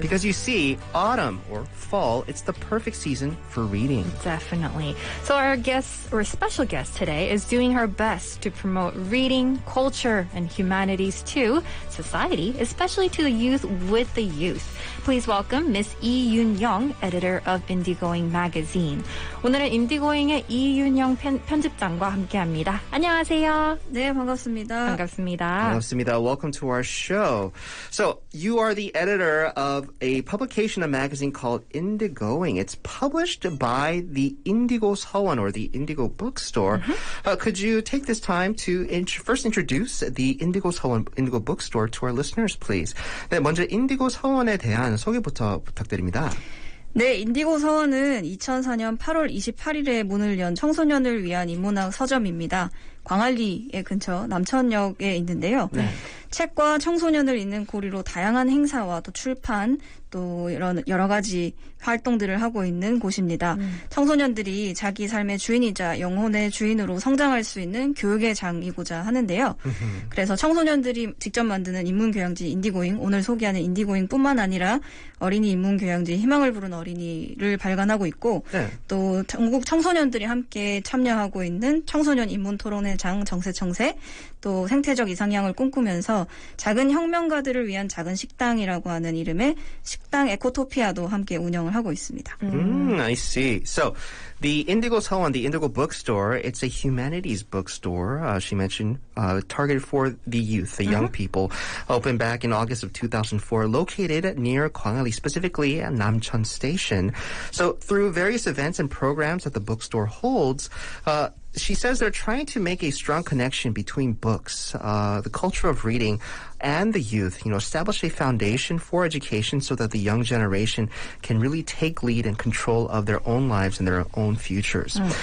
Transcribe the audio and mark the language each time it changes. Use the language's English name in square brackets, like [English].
[English] Because you see, autumn or fall, it's the perfect season for reading. Definitely. So our guest, or special guest today, is doing her best to promote reading, culture, and humanities to society, especially to the youth with the youth. Please welcome Miss 이윤영, editor of Indigoing magazine. [Korean] 오늘은 인디고잉의 이윤영 편집장과 함께합니다. 안녕하세요. 네, 반갑습니다. 반갑습니다. 반갑습니다. [English] Welcome to our show. So, you are the editor of a publication, a magazine called Indigoing. It's published by the Indigos 서원, or the Indigo bookstore. Could you take this time to first introduce the Indigos 서원, Indigo bookstore to our listeners, please? [Korean] 네, 먼저 인디고 서원에 대한 소개부터 부탁드립니다. 네, 인디고 서원은 2004년 8월 28일에 문을 연 청소년을 위한 인문학 서점입니다. 광안리의 근처 남천역에 있는데요. 네. 책과 청소년을 잇는 고리로 다양한 행사와 또 출판, 또 이런 여러 가지 활동들을 하고 있는 곳입니다. 청소년들이 자기 삶의 주인이자 영혼의 주인으로 성장할 수 있는 교육의 장이고자 하는데요. 그래서 청소년들이 직접 만드는 인문교양지 인디고잉, 오늘 소개하는 인디고잉뿐만 아니라 어린이 인문교양지 희망을 부른 어린이를 발간하고 있고 네. 또 전국 청소년들이 함께 참여하고 있는 청소년 인문토론회 장 정세청세, 또 생태적 이상향을 꿈꾸면서 작은 혁명가들을 위한 작은 식당이라고 하는 이름의 식당 에코토피아도 함께 운영을 하고 있습니다. [English] I see. So, the Indigo Sewon, the Indigo bookstore, it's a humanities bookstore. She mentioned targeted for the youth, the young people. Opened back in August of 2004, located near Gwangali, specifically at Namcheon Station. So, through various events and programs that the bookstore holds, she says they're trying to make a strong connection between books, the culture of reading, and the youth, establish a foundation for education so that the young generation can really take lead and control of their own lives and their own futures.